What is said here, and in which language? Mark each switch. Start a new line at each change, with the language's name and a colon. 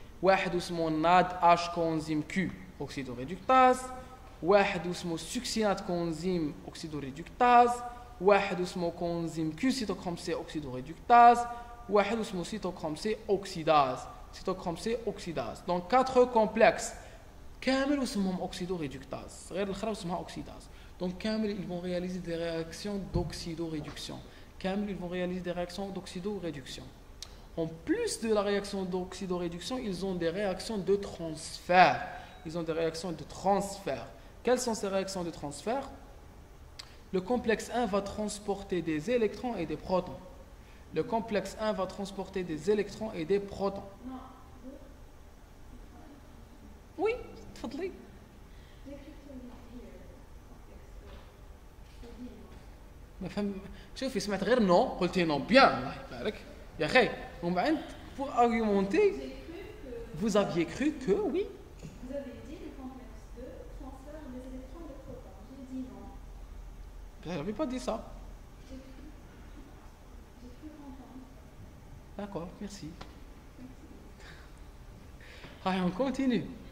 Arabic: واحد اسمه
French: NADH coenzyme Q oxydoréductase, واحد اسمه succinate coenzyme oxydoréductase, واحد اسمه coenzyme Q cytochrome C oxydoréductase, واحد اسمه cytochrome C oxydase. Cytochrome C oxydase. Donc 4 complexes.
Arabic: كامل اسمهم oxydoréductase. غير الأخرى اسمها oxydase.
French: Donc
Arabic: كامل
French: ils vont réaliser des réactions d'oxydoréduction. كامل ils vont réaliser des réactions d'oxydoréduction. en plus de la réaction d'oxydoréduction, ils ont des réactions de transfert. Ils ont des réactions de transfert. Quelles sont ces réactions de transfert? Le complexe 1 va transporter des électrons et des protons. Le complexe 1 va transporter des électrons et des protons. Oui,
Arabic: تفضلي. ما فهم شوفي سمعت غير نو قلتي نو بيان الله يبارك يا اخي ومن بعد
French: pour argumenter vous aviez cru que oui vous avez dit le complexe 2 transfère des électrons et des protons. J'ai dit non. Je n'avais pas dit ça. J'ai cru comprendre. D'accord, merci. Allez, on continue.